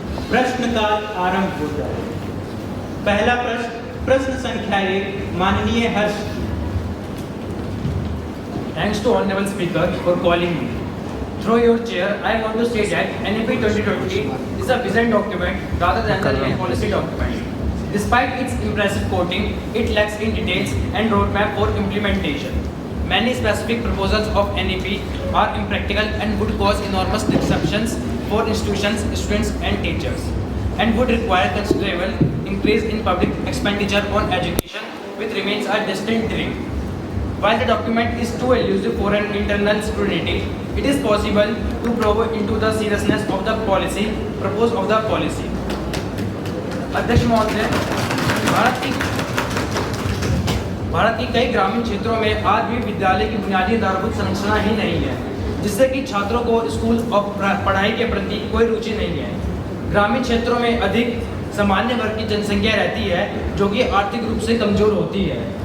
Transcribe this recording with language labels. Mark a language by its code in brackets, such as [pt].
[hi] प्रश्नकाल आरंभ होता है। पहला प्रश्न संख्या 1 माननीय हर्ष। [en] Thanks to Honorable Speaker for calling me. Through your chair, I want to say that NEP 2020 is a vision document rather than a real policy document. Despite its impressive quoting, it lacks in details and roadmap for implementation. Many specific proposals of NEP are impractical and would cause enormous disruptions for institutions, students and teachers, and would require considerable increase in public expenditure on education, which remains a distant dream. While the document is too elusive for an internal scrutiny, it is possible to probe into the seriousness of the policy proposed of the policy. [hi] अध्यक्ष महोदय, भारत की कई ग्रामीण क्षेत्रों में आज भी विद्यालय की बुनियादी आधारभूत संरचना ही नहीं है, जिससे कि छात्रों को स्कूल और पढ़ाई के प्रति कोई रुचि नहीं है। ग्रामीण क्षेत्रों में अधिक सामान्य वर्ग की जनसंख्या रहती है, जो कि आर्थिक रूप से कमजोर होती है।